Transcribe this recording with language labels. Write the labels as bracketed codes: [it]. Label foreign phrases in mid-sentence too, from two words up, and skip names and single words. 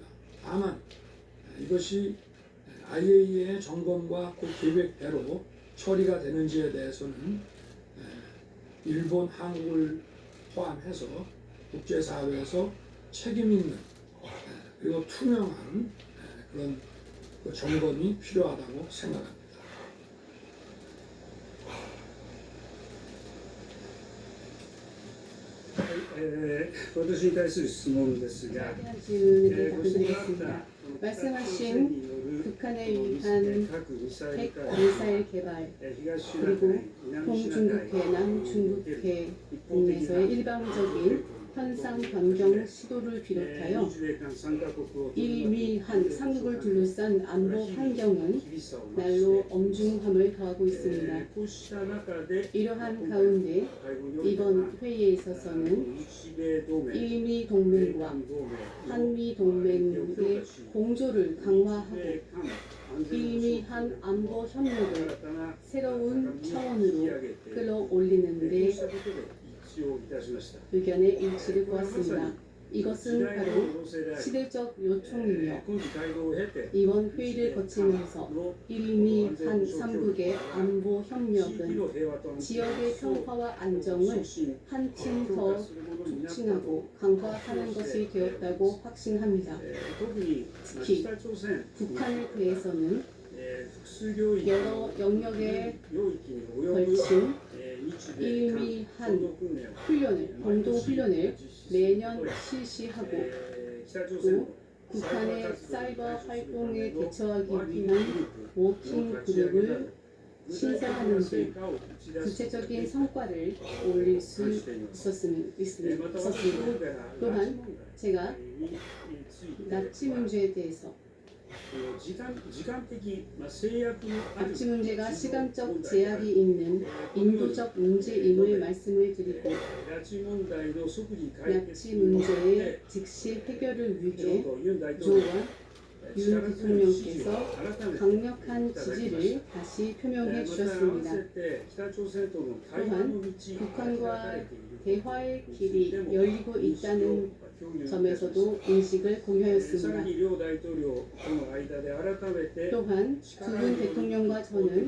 [ko] 다만 이것이 IAEA의 점검과 그 계획대로 처리가 되는지에 대해서는 일본, 한국을 포함해서 국제사회에서 책임 있는 그리고 투명한 그런 그 점검이 필요하다고 생각합니다. [ja] 私に対する質問ですが、 [ko] 대한 질문에 대해 [ja] ご指摘があっ [ko] 답변드리겠습니다. [ja] た [ko] 말씀하신 [ja] 北朝鮮による [ko] 북한에 의한 [ja] 核ミサイル [ko] 핵 [ja] 開発 [ko] 미사일 개발 [ja] 東シナ [ko] 그리고 [ja] 海、南シナ海 [ko] 동중국해, 남중국해 등에서의 일방적인 현상 변경 시도를 비롯하여 [ja] 日米韓3カ国を [ko] 일미한 3국을 둘러싼 안보 환경은 날로 엄중함을 더하고 있습니다. [ja] こうした中で [ko] 이러한 가운데 [ja] 会合においては [ko] 이번 회의에 있어서는 [ja] 日米同盟、 [ko] 일미 [ja] 米 [ko] 동맹과 [ja] 韓同盟、 [ko] 한미 동맹의 공조를 강화하고 [ja] 米韓安全保障 [ko] 일미한 안보 협력을 [ja] 新たな [ko] 새로운 [ja] 引き [ko] 차원으로 [ja] 上げてこう [ko] 끌어올리는데 [ja] したことで一致をいたしました。 [ko] 의견의 일치를 보았습니다. 이것은 바로 시대적 요청이며 [ja] 今次会合を経て [ko] 이번 회의를 거치면서 일미 한 3국의 안보 [ja] 地域 [ko] 협력은 [ja] の平和と安定 [ko] 지역의 평화와 안정을 [ja] 促進 [ko] 한층 [ja] 強 [ko] 더 [ja] 化するものになったと [ko] 촉진하고 강화하는 것이 되었다고 확신합니다. [ja] 特に [ko] 특히 [ja] 北朝鮮 [ko] 북한에 대해서는 [ja] 複数領域 [ko] 여러 영역에 [ja] 領域に及ぶ [ko] 걸친 [ja] 日米韓 [ko] 일미한 [ja] 共同訓練を [ko] 훈련을 공동 훈련을 매년 실시하고 [ja] 北朝鮮の [ko] 북한의 사이버 활동에 대처하기 위한 워킹 그룹을 신설하는 등 구체적인 성과를 올릴 수 있었습니다. 또한 제가 납치 문제에 대해서 [ja] 時間的制約のある [ko] 납치 문제가 시간적 제약이 있는 인도적 문제임을 말씀을 드리고 [ja] 拉致問題の即時解決 [ko] 납치 문제의 즉시 해결을 [ja] ちょう [ko] 위해 [ja] どユン大統領 [ko] 조와 [ja] 力 [ko] 윤 [ja] 強い支持を [ko] 대통령께서 [ja] 改めて [ko] 강력한 지지를 다시 [ja] ま [ko] 표명해 [ja] た合わ [ko] 주셨습니다. [ja] せて北朝鮮との対話の道が開かれている [ko] 대화의 길이 열리고 있다는 점에서도 인식을 [ja] さら [ko] 공유하였습니다. [ja] に両大統領との間で改めて [ko] 또한 두 분 대통령과 저는